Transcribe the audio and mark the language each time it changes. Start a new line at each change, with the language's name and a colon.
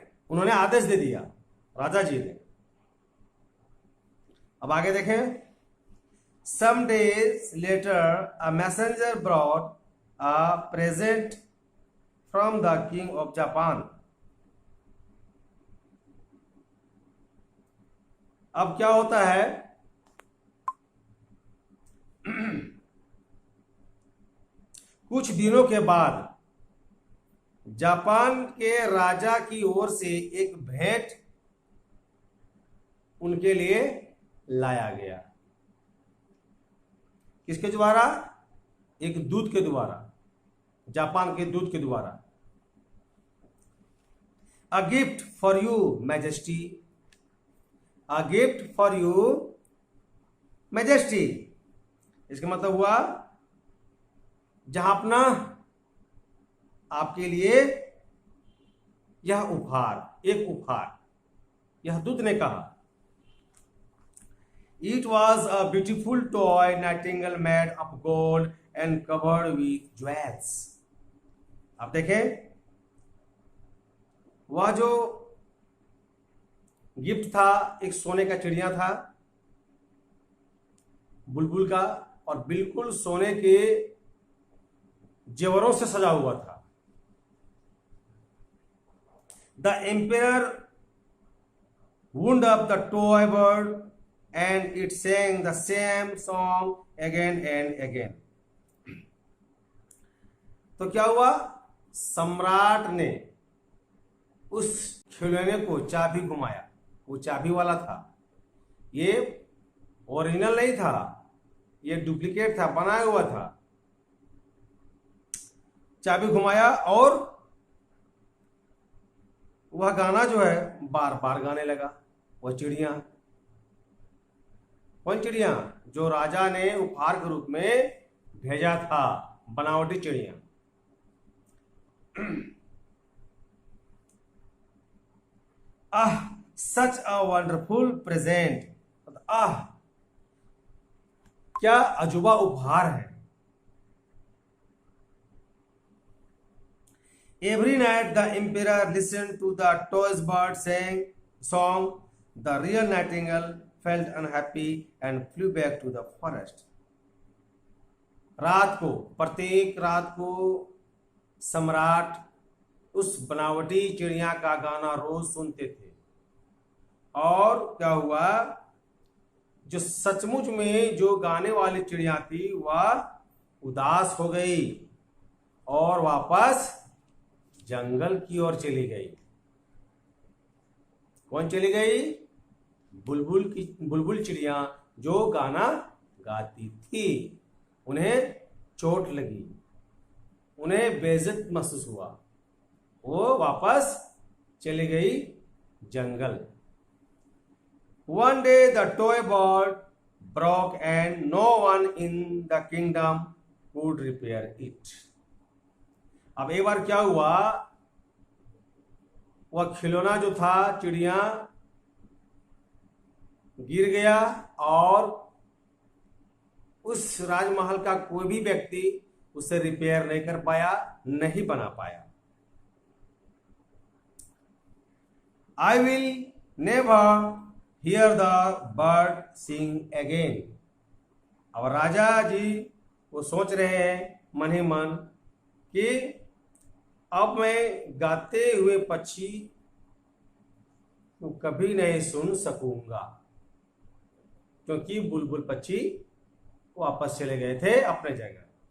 Hindi: उन्होंने आदेश दे दिया राजा जी ने। अब आगे देखें।
English: Some days later, a messenger brought a present from the king of Japan.
Hindi: अब क्या होता है, कुछ दिनों के बाद जापान के राजा की ओर से एक भेंट उनके लिए लाया गया। किसके द्वारा? एक दूत के द्वारा, जापान के दूत के द्वारा।
English: A gift for you majesty, a gift for you majesty.
Hindi: इसका मतलब हुआ जहां आपके लिए यह उपहार, एक उपहार, यह दूत ने कहा।
English: It was a beautiful toy nightingale made of gold and covered with jewels.
Hindi: आप देखें, वह जो गिफ्ट था एक सोने का चिड़िया था, बुलबुल का, और बिल्कुल सोने के जेवरों से सजा हुआ था।
English: The emperor wound up the toy bird and it sang the same song again and again.
Hindi: तो क्या हुआ, सम्राट ने उस खिलौने को चाबी घुमाया। वो चाबी वाला था, ये ओरिजिनल नहीं था, ये डुप्लीकेट था, बनाया हुआ था। चाबी घुमाया और वह गाना जो है बार बार गाने लगा। वह चिड़िया, कौन चिड़िया? जो राजा ने उपहार के रूप में भेजा था, बनावटी चिड़िया। आह,
English: Such a wonderful present.
Hindi: आह, क्या अजूबा उपहार है।
English: Every night the emperor listened to the toy bird song. The real nightingale felt unhappy and flew back to the forest.
Hindi: रात को, प्रत्येक रात को सम्राट उस बनावटी चिड़िया का गाना रोज सुनते थे। और क्या हुआ, जो सचमुच में जो गाने वाली चिड़िया थी वह उदास हो गई और वापस जंगल की ओर चली गई। कौन चली गई? बुलबुल चिड़िया जो गाना गाती थी। उन्हें चोट लगी, उन्हें बेइज्जत महसूस हुआ, वो वापस चली गई जंगल।
English: One day the toy bird broke and no one in the kingdom could repair it.
Hindi: अब एक बार क्या हुआ, वह खिलौना जो था चिड़िया गिर गया और उस राजमहल का कोई भी व्यक्ति उसे रिपेयर नहीं कर पाया, नहीं बना पाया।
English: I will never hear the bird sing again.
Hindi: अब राजा जी वो सोच रहे हैं मन ही मन कि अब मैं गाते हुए पक्षी को कभी नहीं सुन सकूंगा, क्योंकि बुलबुल पक्षी वापस चले गए थे अपने जगह।